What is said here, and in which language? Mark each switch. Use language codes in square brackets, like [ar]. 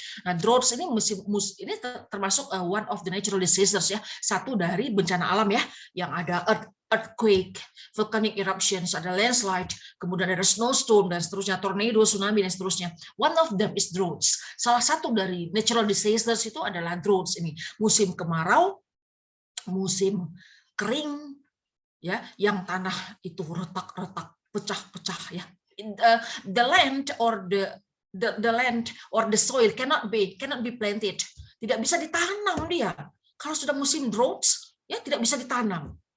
[id] Nah droughts ini ini termasuk [en] one of the natural disasters [id] ya, satu dari bencana alam ya, yang ada [en] earthquake, volcanic eruptions, [id] ada landslide, kemudian ada snowstorm dan seterusnya, tornado, tsunami dan seterusnya. [en] One of them is droughts. [id] Salah satu dari [en] natural disasters [id] itu adalah droughts ini, musim kemarau, musim kering ya, yang tanah itu retak-retak, pecah-pecah ya. [en] The land or the land or the soil cannot be planted. [id] Tidak bisa ditanam dia. Kalau sudah musim droughts ya tidak bisa ditanam.